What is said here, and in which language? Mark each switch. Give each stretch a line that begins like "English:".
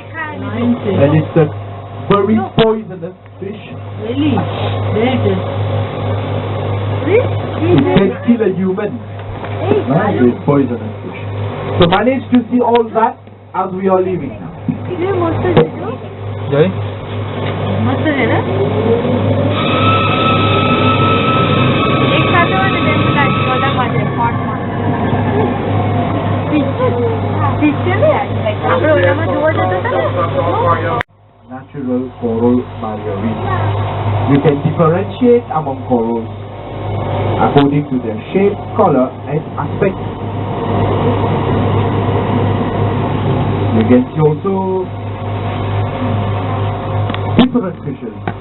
English: And it's a very poisonous fish. Really? There it is. It can kill a human. It's poisonous fish. So manage to see all that as we are leaving now.
Gujarati: જય મસ્ત છે ને એક સાથે હોય ને તેમ લાગે બધા માટે સ્પોટમાં પિક્ચર ને આપણે ઓલામાં જોવા જતા હતા ને
English: Natural coral barrier reef. You can differentiate among corals according to their shape, color and aspect. You can see also different fishes.